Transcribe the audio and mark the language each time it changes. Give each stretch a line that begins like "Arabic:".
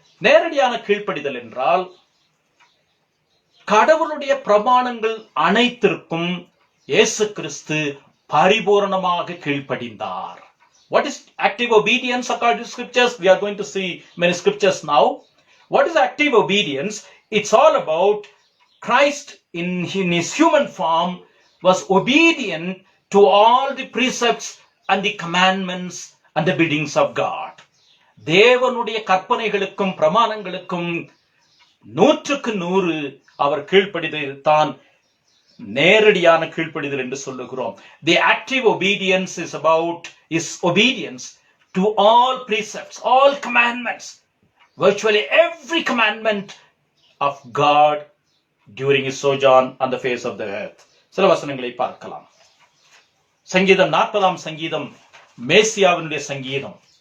Tamil: நேரடியான கீழ்ப்படிதல் என்றால் கடவுளுடைய பிரமாணங்கள் அனைத்திற்கும் இயேசு கிறிஸ்து பரிபூரணமாக கீழ்ப்படிந்தார்.
English: What is active obedience according to scriptures? We are going to see many scriptures now. What is active obedience? It's all about Christ in his human form was obedient to all the precepts and the commandments and the biddings of God.
Tamil: தேவனுடைய கற்பனைகளுக்கும் பிரமாணங்களுக்கும் 100% அவர் கீழ்ப்படிதல் தான் நேரடியான கீழ்ப்படிதல் என்று சொல்லுகிறோம்.
English: The active obedience is about his obedience to all precepts, all commandments, virtually every commandment of God during his sojourn on the face of the earth.
Tamil: சில வசனங்களை பார்க்கலாம். சங்கீதம் 40ஆம் சங்கீதம் மேசியாவினுடைய சங்கீதம்.